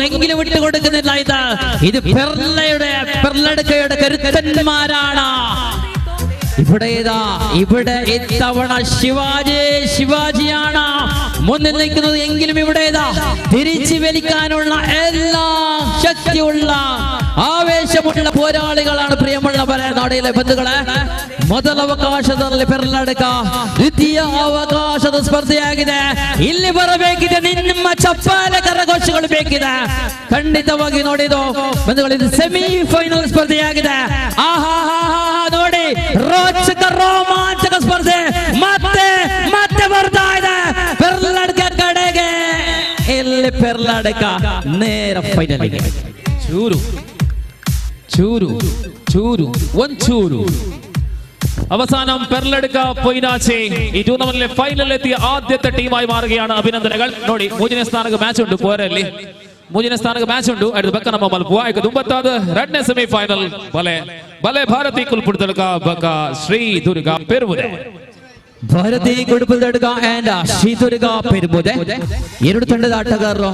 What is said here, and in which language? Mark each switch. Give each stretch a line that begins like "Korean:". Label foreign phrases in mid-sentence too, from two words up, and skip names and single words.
Malayalam: എങ്കിലും വിട്ടുകൊടുക്കുന്നില്ല. ഇത് പെർലടുക്കയുടെ കരുത്തന്മാരാണ്. ഇവിടെ ഇത്തവണ ശിവാജിയാണ് മുന്നിൽ നിൽക്കുന്നത്. എങ്കിലും ഇവിടെ തിരിച്ചു വലിക്കാനുള്ള എല്ലാ ശക്തിയുള്ള ಆವೇಶವುಳ್ಳ പോരാളികളാണ് ಪ್ರಿಯമുള്ളವರೇ
Kannada: ನಾಡಿನ ಬಂಧುಗಳೇ. ಮೊದಲ ಅವಕಾಶದಲ್ಲಿ ಪೆರ್ಲಡ್ಕ, ದ್ವಿತೀಯ ಅವಕಾಶದ ಸ್ಪರ್ಧೆಯಾಗಿದೆ. ಇಲ್ಲಿ ಬರಬೇಕಿದೆ, ನಿಮ್ಮ ಚಪ್ಪಾಳೆ ಕರಘೋಷಗಳು ಬೇಕಿದೆ. ಖಂಡಿತವಾಗಿ ನೋಡಿದು ಬಂಧುಗಳು, ಇದು ಸೆಮಿಫೈನಲ್ ಸ್ಪರ್ಧೆಯಾಗಿದೆ. ಆಹಾ ನೋಡಿ, ರೋಚಕ ರೋಮಾಂಚಕ ಸ್ಪರ್ಧೆ ಮತ್ತೆ ಬರ್ತಾ ಇದೆ ಪೆರ್ಲಡ್ಕ ಕಡೆಗೆ. ಇಲ್ಲಿ ಪೆರ್ಲಡ್ಕ ನೇರ ಫೈನಲ್ಗೆ.
Malayalam: ചൂരു ಒಂಚೂರು അവസാനം പെർലടുക്ക പൊയ്നാച്ചി ഈ ടൂർണമെന്റിലെ ഫൈനലിൽ എത്തിയ ആദ്യത്തെ ടീമായി മാറുകയാണ്. അഭിനന്ദനങ്ങൾ.
Tulu: ನೋಡಿ ಮೂರನೇ ಸ್ಥಾನಕ್ಕೆ ಮ್ಯಾಚ್ ಉಂಟು ಕೋರಲ್ಲಿ. ಮೂರನೇ ಸ್ಥಾನಕ್ಕೆ ಮ್ಯಾಚ್ ಉಂಟು. ಅದ್ರ ಬಕ್ಕ ನಮ್ಮ ಮಲ್ಪುವ ಈಗ 9ನೇ ಸೆಮಿಫೈನಲ್ ಬಲೆ ಭಾರತಿ ಕುಲ್ಪುಡ್ದಳ್ಕ ಬಕ್ಕ ಶ್ರೀ ದುರ್ಗಾ ಪೆರುಮುದೆ.
Kannada: ಭಾರತಿ ಕುಡುಪಲ್ದಡ್ಗ ಅಂಡ್ ಶ್ರೀ ದುರ್ಗಾ ಪೆರುಮುದೆ ಎರಡು ತಂಡದ ಆಟಗಾರರು.